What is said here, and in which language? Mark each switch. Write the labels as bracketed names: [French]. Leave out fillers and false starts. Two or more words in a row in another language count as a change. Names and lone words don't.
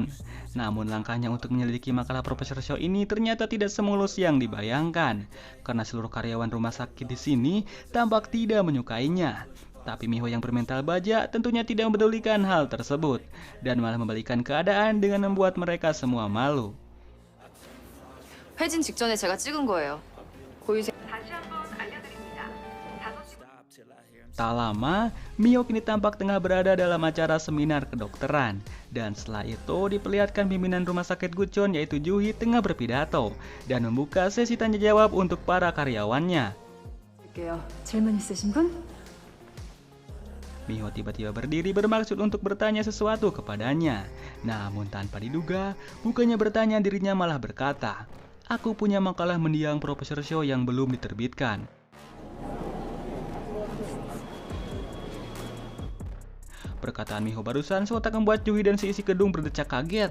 [Indonesian] Namun langkahnya untuk menyelidiki makalah Profesor Xiao ini ternyata tidak semulus yang dibayangkan karena seluruh karyawan rumah sakit di sini tampak tidak menyukainya. Tapi Miho yang bermental baja tentunya tidak mempedulikan hal tersebut dan malah membalikan keadaan dengan membuat mereka semua malu. [Korean] 회진 직전에 제가 찍은 거예요. 고유생 [Indonesian] Tak lama, Mio kini tampak tengah berada dalam acara seminar kedokteran. Dan setelah itu diperlihatkan pimpinan rumah sakit Guchon yaitu Juhi tengah berpidato dan membuka sesi tanya jawab untuk para karyawannya. [Korean] 질문 있으신 분? [Indonesian] Miho tiba-tiba berdiri bermaksud untuk bertanya sesuatu kepadanya. Namun tanpa diduga, bukannya bertanya dirinya malah berkata, "Aku punya makalah mendiang Profesor Xiao yang belum diterbitkan." Perkataan Miho barusan sontak membuat Juhi dan si isi gedung berdecak kaget.